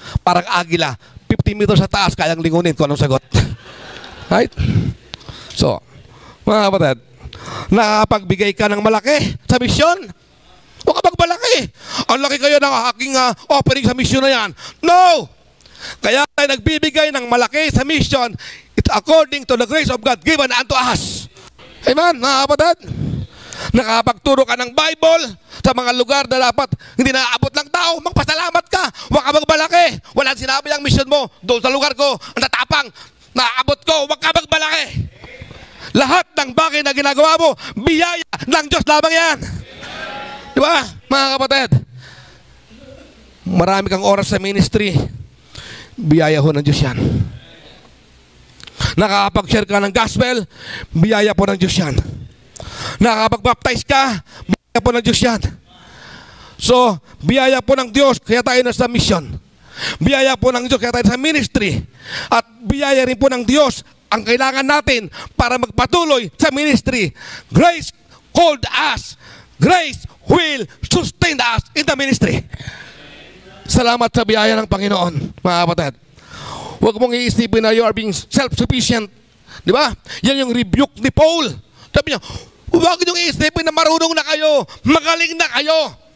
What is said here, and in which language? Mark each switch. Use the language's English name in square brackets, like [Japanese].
[Filipino] Parang agila, 50 meters sa taas, kayang lingunin kung anong sagot. Right? So, mga kapatid, nakapagbigay ka ng malaki sa misyon. Huwag ka magmalaki. Ang laki kayo ng aking offering sa misyon na yan. No! Kaya tayo nagbibigay ng malaki sa mission. [English] It's according to the grace of God given unto us. [Filipino] Amen, mga kapatid? Nakapagturo ka ng Bible sa mga lugar na dapat hindi naaabot ng tao, magpasalamat ka. Huwag ka magmalaki. Walang sinabi ang mission mo. Doon sa lugar ko, ang tatapang, naaabot ko, huwag ka magmalaki. Lahat ng bagay na ginagawa mo, biyaya ng Diyos lamang yan. Di ba, mga kapatid? Marami kang oras sa ministry, biyaya ho ng Diyos yan. Nakakapag-share ka ng gospel, biyaya po ng Diyos yan. Nakakapag-baptize ka, biyaya po ng Diyos yan. So, biyaya po ng Diyos, kaya tayo nasa mission. Biyaya po ng Diyos, kaya tayo sa ministry. At biyaya rin po ng Diyos ang kailangan natin para magpatuloy sa ministry. [English] Grace called us. Grace will sustain us in the ministry. [Filipino] Salamat sa biyaya ng Panginoon, mga kapatid. Huwag mong iisipin na [English] you are being self-sufficient. [Filipino] Di ba? Yan yung rebuke ni Paul. Sabi niya, huwag niyong iisipin na marunong na kayo, magaling na kayo.